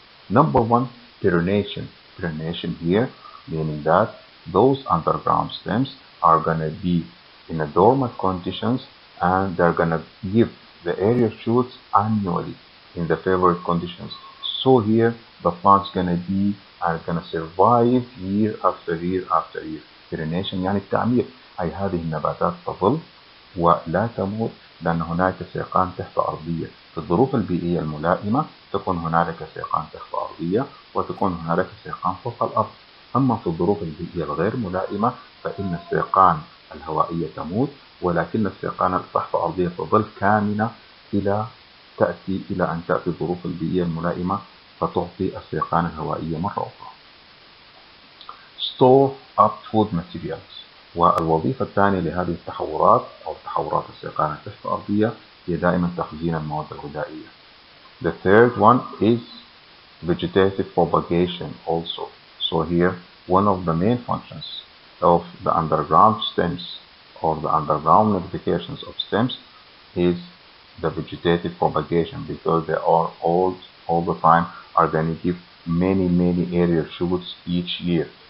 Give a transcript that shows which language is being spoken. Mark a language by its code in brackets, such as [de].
[en] Number one, pyrenation. Pyrenation here, meaning that those underground stems are going to be in a dormant conditions, and they're going to give the aerial shoots annually in the favorite conditions. So here the plant's going to be are going to survive year after year after year. [ar] Pyrenation يعني التعمير، أي هذه النباتات تظل ولا تموت لأن هناك سيقان تحت أرضية. في الظروف البيئية الملائمة تكون هنالك سيقان تحت أرضية وتكون هنالك سيقان فوق الأرض. أما في الظروف البيئية الغير ملائمة فإن السيقان الهوائية تموت، ولكن السيقان تحت أرضية تظل كامنة إلى أن تأتي الظروف البيئية الملائمة فتعطي السيقان الهوائية مرة أخرى. [en] Store up food materials. [ar] والوظيفة الثانية لهذه التحورات أو تحورات السيقان التحت أرضية هي دائما تخزين المواد الغذائية. [en] The third one is vegetative propagation also. So here one of the main functions of the underground stems or the underground modifications of stems is the vegetative propagation, because they are all the time are going to give many aerial shoots each year.